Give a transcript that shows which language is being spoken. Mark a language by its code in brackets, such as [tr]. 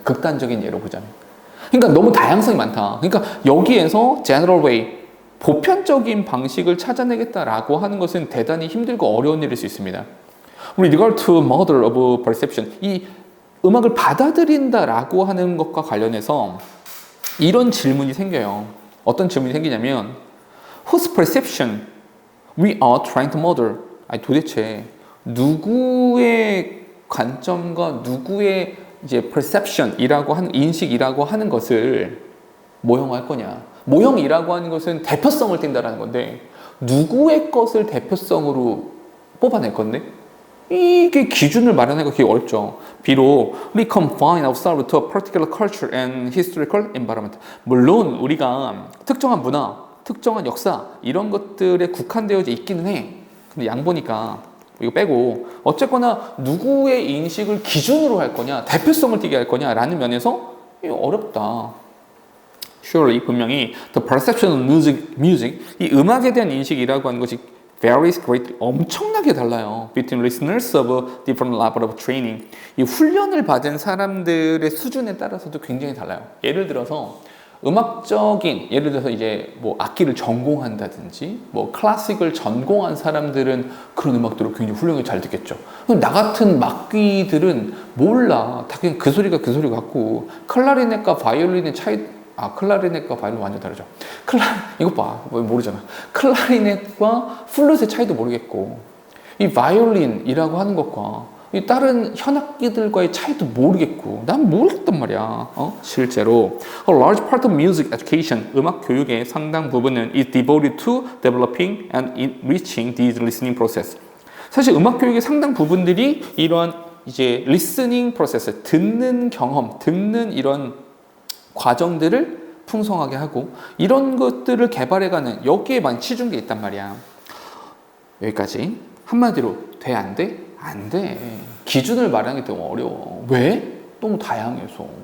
[ko] 극단적인 예로 보자면. 그러니까 너무 다양성이 많다. 그러니까 여기에서 general way, 보편적인 방식을 찾아내겠다라고 하는 것은 대단히 힘들고 어려운 일일 수 있습니다. [en] With regard to model of perception, [ko] 이 음악을 받아들인다라고 하는 것과 관련해서 이런 질문이 생겨요. 어떤 질문이 생기냐면 [en] Whose perception we are trying to model? [ko] 아니 도대체 누구의 관점과 누구의 이제 perception이라고 하는 인식이라고 하는 것을 모형화할 거냐? 모형이라고 하는 것은 대표성을 띈다라는 건데 누구의 것을 대표성으로 뽑아낼 건데 이게 기준을 마련하기가 되게 어렵죠. 비록 [en] we confine ourselves to a particular culture and historical environment. [ko] 물론 우리가 특정한 문화, 특정한 역사 이런 것들에 국한되어져 있기는 해. 근데 양 보니까 이거 빼고 어쨌거나 누구의 인식을 기준으로 할 거냐, 대표성을 띠게 할 거냐라는 면에서 이거 어렵다. [en] Surely [ko] 분명히 [en] the perception of music, [ko] 이 음악에 대한 인식이라고 하는 것이 [en] varies greatly, [ko] 엄청나게 달라요. [en] Between listeners of different level of training. [ko] 이 훈련을 받은 사람들의 수준에 따라서도 굉장히 달라요. 예를 들어서 음악적인, 예를 들어서 이제 뭐 악기를 전공한다든지 뭐 클래식을 전공한 사람들은 그런 음악들을 굉장히 훌륭하게 잘 듣겠죠. 나 같은 막귀들은 몰라. 다 그냥 그 소리가 그 소리 같고 클라리넷과 바이올린의 차이, 클라리넷과 바이올린 완전 다르죠. 이것 봐. 모르잖아. 클라리넷과 플룻의 차이도 모르겠고 이 바이올린이라고 하는 것과 이 다른 현악기들과의 차이도 모르겠고 난 모르겠단 말이야. 실제로 [en] A large part of music education, [ko] 음악 교육의 상당 부분은 [en] is devoted to developing and enriching these listening process. [ko] 사실 음악 교육의 상당 부분들이 이러한 이제 [en] listening process, [ko] 듣는 경험, 듣는 이런 과정들을 풍성하게 하고 이런 것들을 개발해가는 여기에 많이 치준 게 있단 말이야. 여기까지. 한마디로 돼, 안 돼? 안 돼. 기준을 말하는 게 너무 어려워. 왜? 너무 다양해서.